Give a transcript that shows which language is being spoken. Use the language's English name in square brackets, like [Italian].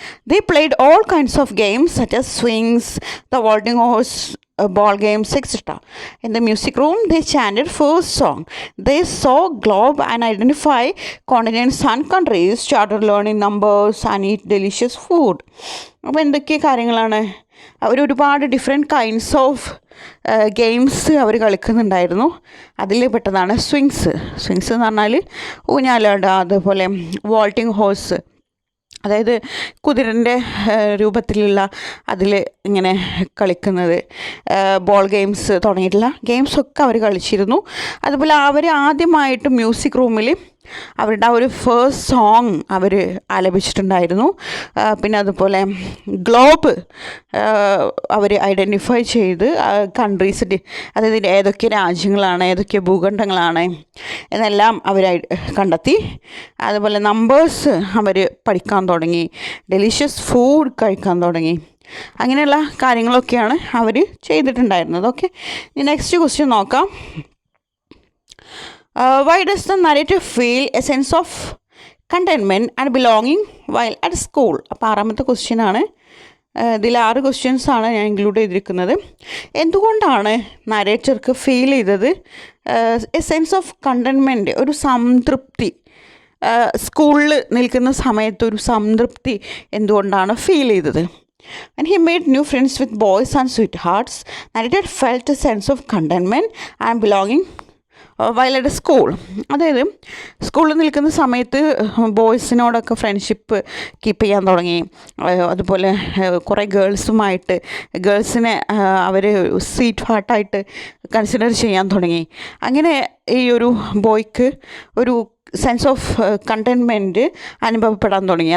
[English] They played all kinds of games such as swings, the vaulting horse, ball games, etc. In the music room, they chanted first song. They saw globe and identify continents and countries, started learning numbers and eat delicious food. [Malayalam] അപ്പോൾ എന്തൊക്കെ കാര്യങ്ങളാണ് അവർ ഒരുപാട് [English] different kinds of games [Malayalam] അവർ കളിക്കുന്നുണ്ടായിരുന്നു. അതിൽ പെട്ടതാണ് swings എന്ന് പറഞ്ഞാൽ ഊഞ്ഞാലാടുക, അതുപോലെ വാൾട്ടിങ് horse, അതായത് കുതിരൻ്റെ രൂപത്തിലുള്ള അതിൽ ഇങ്ങനെ കളിക്കുന്നത്, ബോൾ ഗെയിംസ് തുടങ്ങിയിട്ടുള്ള ഗെയിംസൊക്കെ അവർ കളിച്ചിരുന്നു. അതുപോലെ അവർ ആദ്യമായിട്ട് മ്യൂസിക് റൂമിൽ അവരുടെ ആ ഒരു ഫേസ്റ്റ് സോങ് അവർ ആലപിച്ചിട്ടുണ്ടായിരുന്നു. പിന്നെ അതുപോലെ ഗ്ലോബ് അവർ ഐഡൻറ്റിഫൈ ചെയ്ത് കൺട്രീസ്, അതായത് ഏതൊക്കെ രാജ്യങ്ങളാണ്, ഏതൊക്കെ ഭൂഖണ്ഡങ്ങളാണ് എന്നെല്ലാം അവർ കണ്ടെത്തി. അതുപോലെ നമ്പേഴ്സ് അവർ പഠിക്കാൻ തുടങ്ങി, ഡെലിഷ്യസ് ഫുഡ് കഴിക്കാൻ തുടങ്ങി. അങ്ങനെയുള്ള കാര്യങ്ങളൊക്കെയാണ് അവർ ചെയ്തിട്ടുണ്ടായിരുന്നത്. ഓക്കെ, ഇനി നെക്സ്റ്റ് ക്വസ്റ്റ്യൻ നോക്കാം. [English] Why does the narrator feel a sense of contentment and belonging while at school? [Malayalam] അപ്പോൾ 6ാമത്തെ ക്വസ്റ്റ്യൻ ആണ്. ഇതിൽ 6 ക്വസ്റ്റ്യൻസ് ആണ് ഞാൻ ഇൻക്ലൂഡ് ചെയ്തിരിക്കുന്നത്. എന്തുകൊണ്ടാണ് നരേറ്റർക്ക് ഫീൽ ചെയ്തത് [English] a sense of contentment, [Malayalam] ഒരു സംതൃപ്തി, സ്കൂളിൽ നിൽക്കുന്ന സമയത്ത് ഒരു സംതൃപ്തി എന്തുകൊണ്ടാണ് ഫീൽ ചെയ്തത്? [English] When he made new friends with boys and sweethearts, narrator felt a sense of contentment and belonging while at school. [Malayalam] അതായത് സ്കൂളിൽ നിൽക്കുന്ന സമയത്ത് ബോയ്സിനോടൊക്കെ ഫ്രണ്ട്ഷിപ്പ് കീപ്പ് ചെയ്യാൻ തുടങ്ങി. അതുപോലെ കുറേ ഗേൾസിനെ അവർ സ്വീറ്റ് ഹാർട്ടായിട്ട് കൺസിഡർ ചെയ്യാൻ തുടങ്ങി. അങ്ങനെ ഈ ഒരു ബോയ്ക്ക് ഒരു [English] sense of contentment [Malayalam] അനുഭവപ്പെടാൻ തുടങ്ങി.